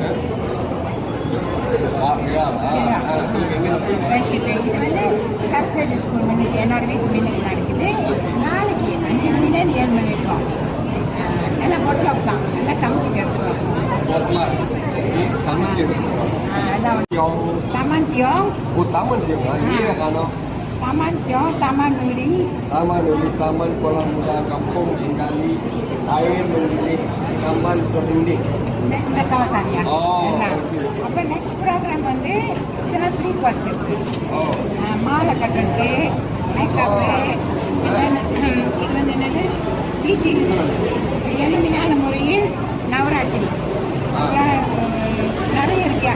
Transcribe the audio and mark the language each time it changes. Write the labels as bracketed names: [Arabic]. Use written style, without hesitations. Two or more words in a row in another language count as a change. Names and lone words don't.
[Tamil] இது வந்து சரஸ்வதி ஸ்கூல் முன்னுக்கு என்னோட வீட்டு முன்னுக்கு நடக்குது. நாளைக்கு 5 மணிலேருந்து 7 மணி இருக்கும். நல்லா பொட்டலாம் தான் நல்லா சமைச்சு எடுத்துருவோம். சமைச்சு [Malay] Taman Tiong. Oh, Taman Tiong. Iya kan? Taman Tiong, Taman Nuri. Taman Nuri, Taman Kolam Muda, Kampung Tinggali, Air Mendidik, Taman Serindik. இந்த kawasan ya. Oh. [Tamil] அப்போ [English] next program [Tamil] வந்து இதெல்லாம் [English] free course [Tamil] இருக்கு. மாலை கட்டுறது, மேக்கப்பு, இது வந்து என்னது டீச்சிங், எளிமையான முறையில் நவராத்திரி நிறைய இருக்கியா.